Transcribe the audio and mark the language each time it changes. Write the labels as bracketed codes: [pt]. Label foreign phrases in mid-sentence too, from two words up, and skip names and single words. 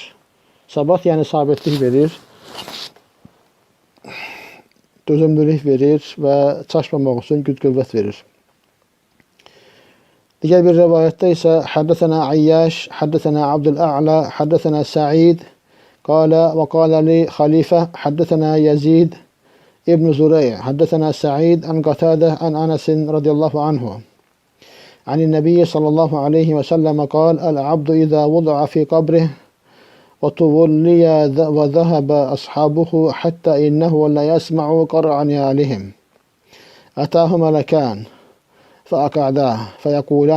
[az] Səbat yəni sabitlik verir, dözümlülük verir və çaşmamaq üçün güc-qüvvət verir. Digər bir rivayətdə isə [ar] حدثنا عياش حدثنا عبد الأعلى حدثنا سعيد قال وقال لي خليفة حدثنا يزيد ابن زريع حدثنا سعيد عن قتادة عن أنس رضي الله عنه عن النبي صلى الله عليه وسلم قال العبد إذا وضع في قبره وتولي وذهب أصحابه حتى إنه لا يسمع قرع نعالهم أتاه ملكان فأقعداه فيقولان